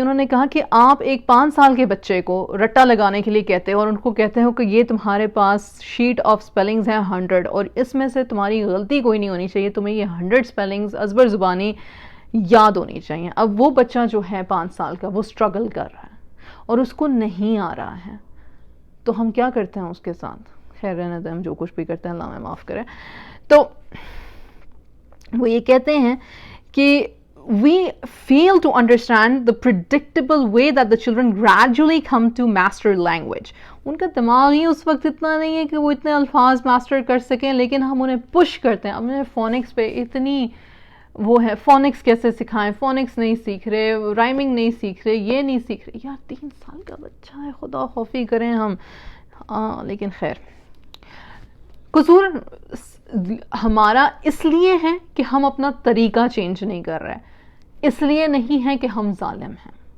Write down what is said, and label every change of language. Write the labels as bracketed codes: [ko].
[ur] انہوں نے کہا کہ آپ ایک 5 سال کے بچے کو رٹا لگانے کے لیے کہتے ہو اور ان کو کہتے ہو کہ یہ تمہارے پاس شیٹ آف سپیلنگز ہیں 100 اور اس میں سے تمہاری غلطی کوئی نہیں ہونی چاہیے, تمہیں یہ 100 سپیلنگز ازبر زبانی یاد ہونی چاہیے. اب وہ بچہ جو ہے 5 سال کا وہ اسٹرگل کر رہا ہے اور اس کو نہیں آ رہا ہے, تو ہم کیا کرتے ہیں اس کے ساتھ؟ خیر رہنے دیں, ہم جو کچھ بھی کرتے ہیں اللہ ہمیں معاف کرے. تو وہ یہ کہتے ہیں کہ [en] we fail to understand the predictable way that the children gradually come to master language. [ur] ان کا دماغ ہی اس وقت اتنا نہیں ہے کہ وہ اتنے الفاظ ماسٹر کر سکیں, لیکن ہم انہیں پش کرتے ہیں. اب انہیں فونکس پہ اتنی وہ ہے, فونکس کیسے سکھائیں, فونکس نہیں سیکھ رہے, رائمنگ نہیں سیکھ رہے, یہ نہیں سیکھ رہے. یار 3 سال کا بچہ ہے, خدا خوفی کریں ہم. لیکن خیر, قصور ہمارا اس لیے ہے کہ ہم اپنا طریقہ چینج نہیں کر رہے, اس لیے نہیں ہے کہ ہم ظالم ہیں.